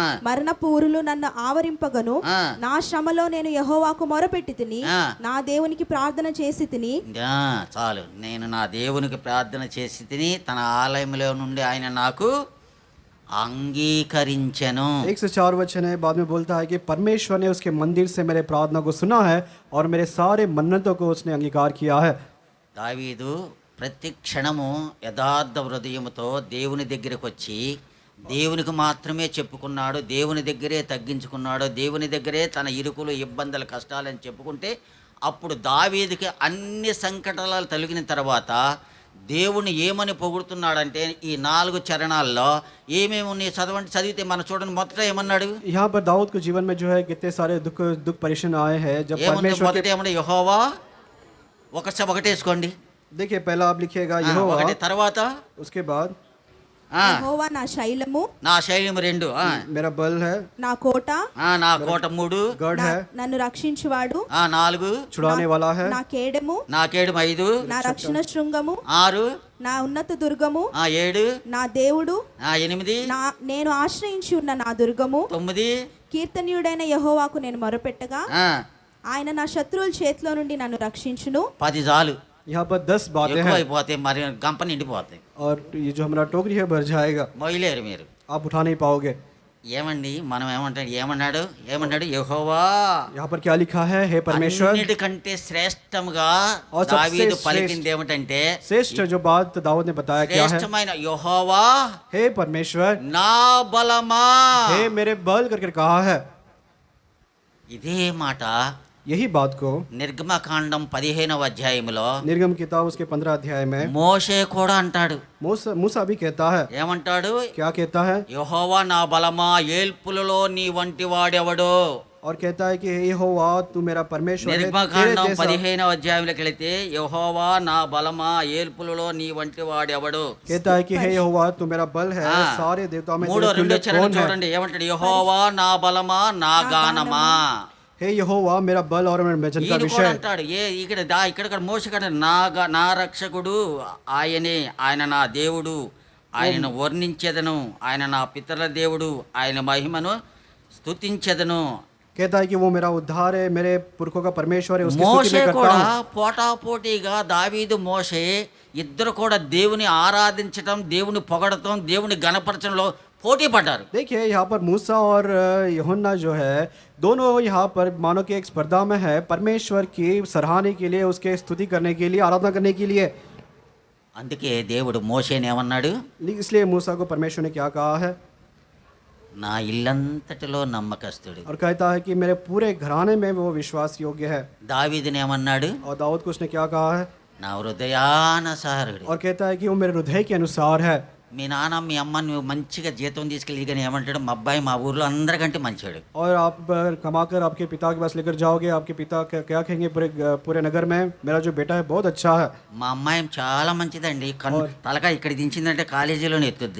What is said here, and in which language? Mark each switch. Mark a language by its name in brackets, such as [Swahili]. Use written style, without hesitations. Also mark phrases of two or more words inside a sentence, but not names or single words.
[Telugu] మరణపు ఊరులు నన్ను ఆవరింపగను. ఆ. నా శ్రమలో నేను యెహోవాకు మొరపెట్టి తిని, ఆ. నా దేవునికి ప్రార్థన చేసి తిని. చాలు. నేను నా దేవునికి ప్రార్థన చేసి తిని తన ఆలయంలో నుండి ఆయన నాకు అంగీకరించెను. [Hindi] 1 से 4 वचन है, बाद में बोलता है कि परमेश्वर ने उसके मंदिर से मेरे प्रार्थना को सुना है और मेरे सारे मन्नतों को उसने अंगीकार किया है। [Telugu] దావీదు ప్రతి క్షణము యథార్థ హృదయముతో దేవుని దగ్గరికి వచ్చి దేవునికి మాత్రమే చెప్పుకున్నాడు, దేవుని దగ్గరే తగ్గించుకున్నాడు, దేవుని దగ్గరే తన ఇరుకులు ఇబ్బందులు కష్టాలని చెప్పుకుంటే అప్పుడు దావీదుకి అన్ని సంకటాలు తొలగిన తర్వాత దేవుని ఏమని పొగుడుతున్నాడంటే ఈ 4 చరణాల్లో ఏమేమి ఉన్నాయి చదివితే మనం చూడండి. మొదట ఏమన్నాడు? [Hindi] यहाँ पर दाऊद के जीवन में जो है कितने सारे दुख परेशान आए हैं जब परमेश्वर [Telugu] మొదట ఏమన్నా? యెహోవా. ఒకటేసుకోండి. [Hindi] देखिए पहला आप लिखिएगा यहोवा, [Telugu] తర్వాత [Hindi] उसके बाद [Telugu] యెహోవా నా శైలము, నా శైలం 2, [Hindi] मेरा बल है, [Telugu] నా కోట, నా కోట 3, [Hindi] गढ़ है, [Telugu] నన్ను రక్షించువాడు, 4, [Hindi] छुड़ाने वाला है, [Telugu] నా కేడము, నా కేడు 5, నా రక్షణ శృంగము, 6, నా ఉన్నత దుర్గము, 7, నా దేవుడు, 8, నేను ఆశ్రయించి ఉన్న నా దుర్గము, 9, కీర్తనీయుడైన యెహోవాకు నేను మొరపెట్టగా ఆయన నా శత్రువుల చేతిలో నుండి నన్ను రక్షించును. 10 చాలు. [Hindi] यहाँ पर 10 बातें [Telugu] ఎక్కువ [Hindi] हैं [Telugu] అయిపోతాయి, మరి గంప నిండిపోతాయి, [Hindi] और ये जो हमारा टोकरी है भर जाएगा, [Telugu] మొయ్యలేరు మీరు. [Hindi] आप उठा नहीं पाओगे। [Telugu] ఏమండి మనం ఏమన్నాడు? యెహోవా [Hindi] यहाँ पर क्या लिखा है? हे परमेश्वर। [Telugu] అన్నిటికంటే శ్రేష్టముగా [Hindi] और सबसे [Telugu] దావీదు [Hindi] श्रेष्ठ- [Telugu] పలికింది ఏమిటంటే [Hindi] श्रेष्ठ जो बात दाऊद ने बताया क्या है? [Telugu] శ్రేష్టమైన యెహోవా [Hindi] हे परमेश्वर, [Telugu] నా బలమా. [Hindi] हे मेरे बल करके कहा है। [Telugu] ఇదే మాట [Hindi] यही बात को [Telugu] నిర్గమకాండం 15వ అధ్యాయంలో [Hindi] निर्गम किताब उसके 15 अध्याय में [Telugu] మోషే కూడా అంటాడు. [Hindi] मूसा भी कहता है। [Telugu] ఏమంటాడు? [Hindi] क्या कहता है? [Telugu] యెహోవా నా బలమా, ఏల్పులలో నీ వంటి వాడెవడు. [Hindi] और कहता है कि हे यहोवा तू मेरा परमेश्वर है, तेरे [Telugu] నిర్గమకాండం [Hindi] जैसा। [Telugu] 15వ అధ్యాయంలోకి వెళితే యెహోవా నా బలమా, ఏల్పులలో నీ వంటి వాడెవడు. [Hindi] कहता है कि हे यहोवा तू मेरा बल है, सारे देवताओं में तेरे 3:2 तुल्य [Telugu] చరణం [Hindi] कौन है? [Telugu] చూడండి. ఏమంటాడు? యెహోవా నా బలమా, నా గానమా. [Hindi] हे यहोवा मेरा बल और मेरा भजन का [Telugu] ఈయన కూడా [Hindi] विषय। [Telugu] అంటాడు ఇక్కడ మోసగాడు నా రక్షకుడు ఆయనే, ఆయన నా దేవుడు, ఆయనను వర్ణించెదను, ఆయన నా పితరుల దేవుడు, ఆయన మహిమను స్తుతించెదను. [Hindi] कहता है कि वो मेरा उद्धार है, मेरे पुरखों का परमेश्वर है, उसकी स्तुति [Telugu] మోషే [Hindi] मैं करता [Telugu] కూడా [Hindi] हूँ। [Telugu] పోటాపోటీగా దావీదు మోషే ఇద్దరు కూడా దేవుని ఆరాధించటం, దేవుని పొగడటం, దేవుని గణపరచడంలో పోటీ పడ్డారు. [Hindi] देखिए यहाँ पर मूसा और यूहन्ना जो है दोनों यहाँ पर मानो कि एक स्पर्धा में है, परमेश्वर की सराहने के लिए, उसके स्तुति करने के लिए, आराधना करने के लिए। [Telugu] అందుకే దేవుడు మోషేని ఏమన్నాడు? [Hindi] इसलिए मूसा को परमेश्वर ने क्या कहा है? [Telugu] నా ఇల్లంతటిలో నమ్మకస్తుడు. [Hindi] और कहता है कि मेरे पूरे घराने में वो विश्वास योग्य है। [Telugu] దావీదుని ఏమన్నాడు? [Hindi] और दाऊद को उसने क्या कहा है? [Telugu] నా హృదయానుసారుడు. [Hindi] और कहता है कि वो मेरे हृदय के अनुसार है। [Telugu] మీ నాన్న మీ అమ్మ నువ్వు మంచిగా జీతం తీసుకెళ్ళి కానీ ఏమంటాడు? మా అబ్బాయి మా ఊర్లో అందరికంటే మంచివాడు. [Hindi] और आप कमाकर आपके पिता के पास लेकर जाओगे, आपके पिता क्या कहेंगे पूरे नगर में? मेरा जो बेटा है बहुत अच्छा है। [Telugu] మా అమ్మాయి చాలా మంచిదండి, తలకాయ ఇక్కడ దించిందంటే కాలేజీలోనే ఎత్తుద్ది.